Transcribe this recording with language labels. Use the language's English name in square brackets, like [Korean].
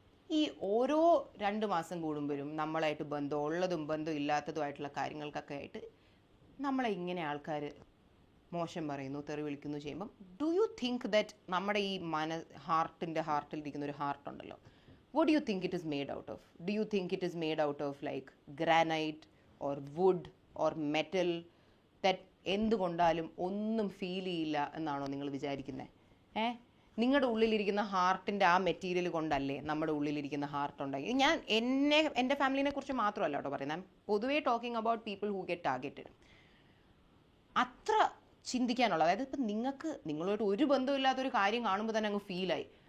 [Malayalam] ഈ ഓരോ 2 മാസം കൂടുമ്പോഴും നമ്മളായിട്ട് ബന്ധമുള്ളതും ബന്ധം ഇല്ലാത്തതുമായിട്ടുള്ള കാര്യങ്ങൾക്കൊക്കെ ആയിട്ട് നമ്മളെ ഇങ്ങനെ ആൾക്കാർ മോശം പറയുന്നു, തെറി വിളിക്കുന്നു ചെയ്യുമ്പം ഡു യു തിങ്ക് ദാറ്റ് നമ്മുടെ ഈ ഹാർട്ടിലിരിക്കുന്ന ഒരു ഹാർട്ട് ഉണ്ടല്ലോ, [English] what do you think it is made out of? Do you think it is made out of like granite or wood or metal that [Malayalam] എന്തുകൊണ്ടാലും ഒന്നും ഫീൽ ചെയ്യില്ല എന്നാണോ നിങ്ങൾ വിചാരിക്കുന്നത്? നിങ്ങളുടെ ഉള്ളിലിരിക്കുന്ന ഹാർട്ടിൻ്റെ ആ മെറ്റീരിയൽ കൊണ്ടല്ലേ നമ്മുടെ ഉള്ളിലിരിക്കുന്ന ഹാർട്ട് ഉണ്ടായി. ഞാൻ എൻ്റെ ഫാമിലിനെ കുറിച്ച് മാത്രമല്ല കേട്ടോ പറയുന്നത്, പൊതുവേ [English] Talking about people who get targeted. [Malayalam] അത്ര ചിന്തിക്കാനുള്ള, അതായത് ഇപ്പം നിങ്ങളുമായിട്ട് ഒരു ബന്ധമില്ലാത്തൊരു കാര്യം കാണുമ്പോൾ തന്നെ അങ്ങ് ഫീലായി.